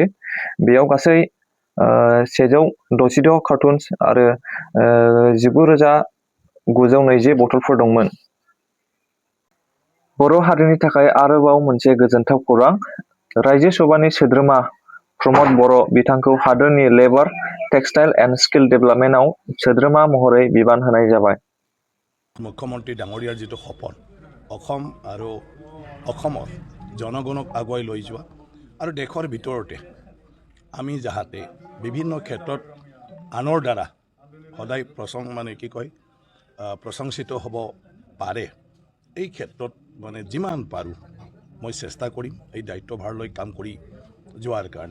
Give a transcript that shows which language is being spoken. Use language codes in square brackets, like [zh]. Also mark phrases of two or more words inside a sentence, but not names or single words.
[brx] बेयाव गासै 166 कार्टुन्स आरो 19,920 बथलफोर दंमोन। बर' हारिनि थाखाय आरोबाव मोनसे गोजोनथाव खौरां। रायजो सभानि सोद्रोमा प्रमद बर' बिथांखौ हादोरनि [en] labour, textile and skill development [brx] सोद्रोमा महरै बिबान होनाय जाबाय। [as] মুখ্যমন্ত্ৰী ডাঙৰীয়াৰ যিটো সপোন অসম আৰু অসমৰ জনগণক আগুৱাই লৈ যোৱা আৰু দেশৰ ভিতৰতে আমি যাহাতে বিভিন্ন ক্ষেত্ৰত আনৰ দ্বাৰা সদায় প্ৰশংসিত হ'ব পাৰে, এই ক্ষেত্ৰত যিমান পাৰোঁ মই চেষ্টা কৰিম এই দায়িত্বভাৰ লৈ কাম কৰি যোৱাৰ কাৰণে।